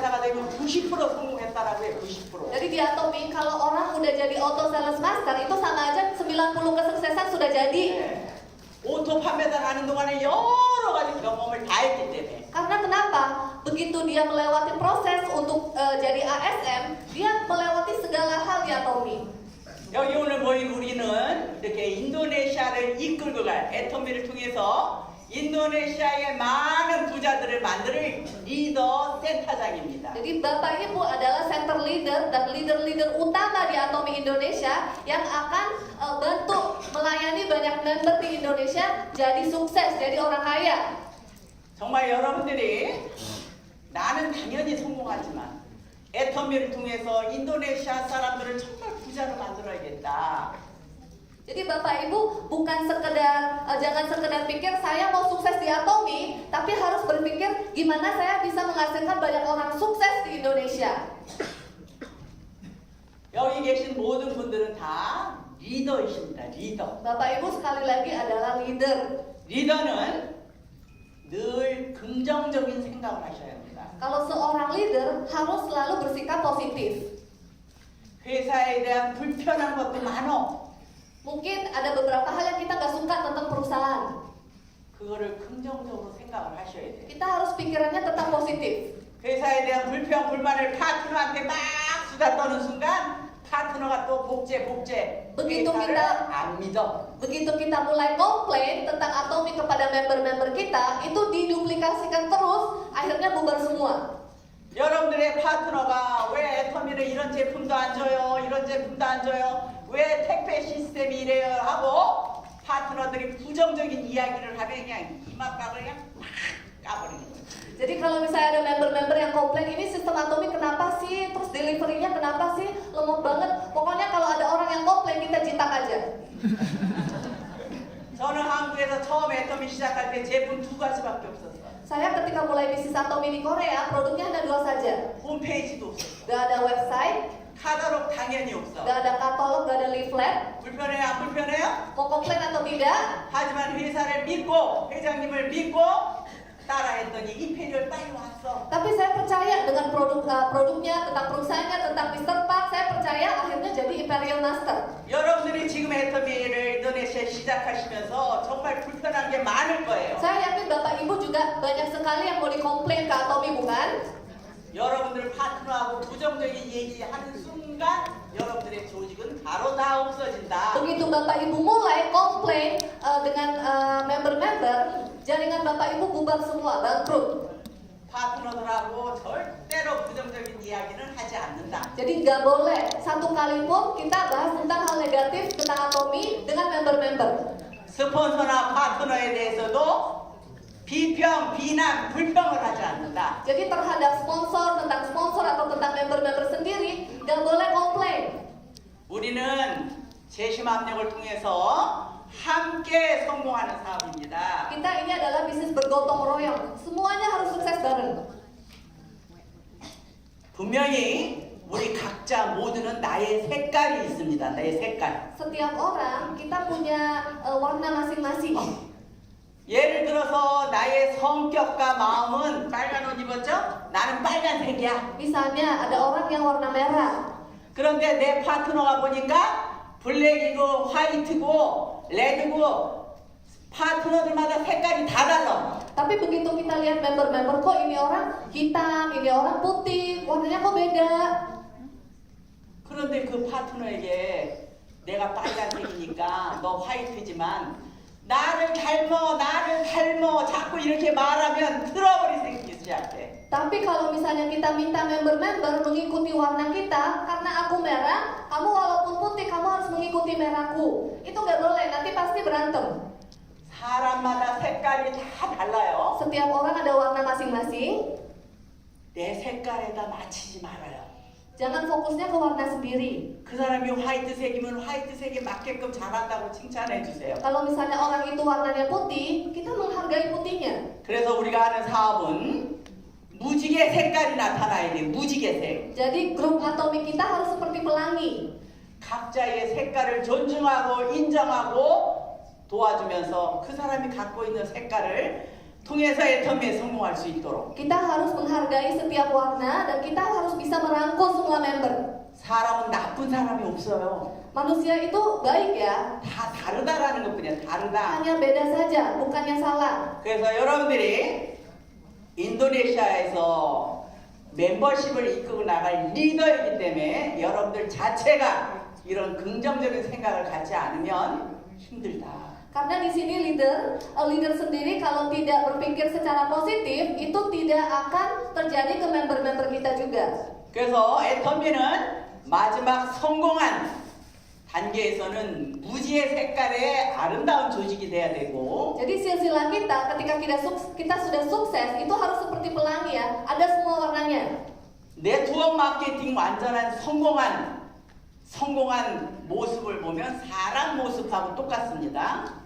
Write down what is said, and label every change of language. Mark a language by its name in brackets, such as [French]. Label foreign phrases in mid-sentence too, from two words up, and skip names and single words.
[Korean] 해도 90% 성공했다라고 해. 90%. [Indonesian] Jadi di Atomi kalau orang udah jadi [English] auto sales master [Indonesian] itu sama aja 90 kesuksesan sudah jadi. [Korean] 네. 오토 판매단 하는 동안에 여러 가지 경험을 다 했기 때문에. [Indonesian] Karena kenapa? Begitu dia melewati proses untuk jadi ASM, dia melewati segala hal di Atomi. [Korean] 여기 오늘 모인 우리는 이렇게 인도네시아를 이끌고 갈 애터미를 통해서 인도네시아의 많은 부자들을 만들 리더 센터장입니다. [Indonesian] Jadi Bapak Ibu adalah [English] center leader [Indonesian] dan leader-leader utama di Atomi Indonesia yang akan bantu melayani banyak member di Indonesia jadi sukses, jadi orang kaya. [Korean] 정말 여러분들이 나는 당연히 성공하지만 애터미를 통해서 인도네시아 사람들을 정말 부자로 만들어야겠다. [Indonesian] Jadi Bapak Ibu bukan sekedar jangan sekedar pikir saya mau sukses di Atomi, tapi harus berpikir gimana saya bisa menghasilkan banyak orang sukses di Indonesia. [Korean] 여기 계신 모든 분들은 다 리더이십니다. 리더. [Indonesian] Bapak Ibu sekali lagi adalah leader. [Korean] 리더는 늘 긍정적인 생각을 하셔야 합니다. [Indonesian] Kalau seorang leader harus selalu bersikap positif. [Korean] 회사에 대한 불편한 것도 많어. [Indonesian] Mungkin ada beberapa hal yang kita nggak suka tentang perusahaan. [Korean] 그거를 긍정적으로 생각을 하셔야 돼요. [Indonesian] Kita harus pikirannya tetap positif. [Korean] 회사에 대한 불평, 불만을 파트너한테 막 수다 떠는 순간 파트너가 또 복제. [Indonesian] Begitu [Korean] 회사를 [Indonesian] kita- [Korean] 안 믿어. [Indonesian] Begitu kita mulai komplain tentang Atomi kepada member-member kita, itu diduplikasikan terus, akhirnya bubar semua. [Korean] 여러분들의 파트너가 왜 애터미는 이런 제품도 안 줘요, 이런 제품도 안 줘요, 왜 택배 시스템이 이래요 하고 파트너들이 부정적인 이야기를 하면 그냥 이맛박을 그냥 팍 까버리는 거예요. [Indonesian] Jadi kalau misalnya ada member-member yang komplain ini sistem Atomi kenapa sih, terus deliverynya kenapa sih, lemot banget. Pokoknya kalau ada orang yang komplain kita jitak aja. [Korean] 저는 한국에서 처음 애터미 시작할 때 제품 2가지밖에 없었어요. [Indonesian] Saya ketika mulai bisnis Atomi di Korea, produknya hanya 2 saja. [Korean] 홈페이지도 없었어. [Indonesian] Gak ada website, [Korean] 카talog 당연히 없어. [Indonesian] gak ada katalog, gak ada leaflet. [Korean] 불편해요, 안 불편해요? [Indonesian] Mau komplain atau tidak? [Korean] 하지만 회사를 믿고 회장님을 믿고 따라했더니 이페리얼 빨리 왔어. [Indonesian] Tapi saya percaya dengan produknya, tentang perusahaannya, tentang Mr. Park, saya percaya akhirnya jadi Imperial Master. [Korean] 여러분들이 지금 애터미를 인도네시아에 시작하시면서 정말 불편한 게 많을 거예요. [Indonesian] Saya yakin Bapak Ibu juga banyak sekali yang mau dikomplain ke Atomi, bukan? [Korean] 여러분들 파트너하고 부정적인 얘기하는 순간 여러분들의 조직은 바로 다 없어진다. [Indonesian] Begitu Bapak Ibu mulai komplain dengan member-member, jaringan Bapak Ibu bubar semua, bangkrut. [Korean] 파트너들하고 절대로 부정적인 이야기는 하지 않는다. [Indonesian] Jadi nggak boleh satu kali pun kita bahas tentang hal negatif tentang Atomi dengan member-member. [Korean] 스폰서나 파트너에 대해서도 비평, 비난, 불평을 하지 않는다. [Indonesian] Jadi terhadap sponsor, tentang sponsor atau tentang member-member sendiri, nggak boleh komplain. [Korean] 우리는 재심합력을 통해서 함께 성공하는 사업입니다. [Indonesian] Kita ini adalah bisnis bergotong royong. Semuanya harus sukses bareng. [Korean] 분명히 우리 각자 모두는 나의 색깔이 있습니다. 나의 색깔. [Indonesian] Setiap orang kita punya warna masing-masing. [Korean] 예를 들어서 나의 성격과 마음은 빨간 옷 입었죠? 나는 빨간색이야. [Indonesian] Misalnya ada orang yang warna merah. [Korean] 그런데 내 파트너가 보니까 블랙이고 화이트고 레드고 파트너들마다 색깔이 다 달라. [Indonesian] Tapi begitu kita lihat member-member, kok ini orang hitam, ini orang putih, warnanya kok beda. [Korean] 그런데 그 파트너에게 내가 빨간색이니까 너 화이트지만 나를 닮어 자꾸 이렇게 말하면 트러블이 생기기 시작해. [Indonesian] Tapi kalau misalnya kita minta member-member mengikuti warna kita, karena aku merah, kamu walaupun putih, kamu harus mengikuti merahku. Itu nggak boleh, nanti pasti berantem. [Korean] 사람마다 색깔이 다 달라요. [Indonesian] Setiap orang ada warna masing-masing. [Korean] 내 색깔에다 맞추지 말아요. [Indonesian] Jangan fokusnya ke warna sendiri. [Korean] 그 사람이 화이트색이면 화이트색에 맞게끔 잘한다고 칭찬해 주세요. [Indonesian] Kalau misalnya orang itu warnanya putih, kita menghargai putihnya. [Korean] 그래서 우리가 하는 사업은 무지개 색깔이 나타나야 돼. 무지개색. [Indonesian] Jadi grup Atomi kita harus seperti pelangi. [Korean] 각자의 색깔을 존중하고 인정하고 도와주면서 그 사람이 갖고 있는 색깔을 통해서 애터미에 성공할 수 있도록. [Indonesian] Kita harus menghargai setiap warna dan kita harus bisa merangkul semua member. [Korean] 사람은 나쁜 사람이 없어요. [Indonesian] Manusia itu baik ya, [Korean] 다 다르다라는 것뿐이야. 다르다. [Indonesian] hanya beda saja, bukannya salah. [Korean] 그래서 여러분들이 인도네시아에서 멤버십을 이끌고 나갈 리더이기 때문에 여러분들 자체가 이런 긍정적인 생각을 갖지 않으면 힘들다. [Indonesian] Karena di sini leader sendiri kalau tidak berpikir secara positif itu tidak akan terjadi ke member-member kita juga. [Korean] 그래서 애터미는 마지막 성공한 단계에서는 무지의 색깔의 아름다운 조직이 돼야 되고, [Indonesian] Jadi silsilah kita ketika kita sudah sukses itu harus seperti pelangi ya, ada semua warnanya. [English] network marketing [Korean] 완전한 성공한 모습을 보면 사람 모습하고 똑같습니다.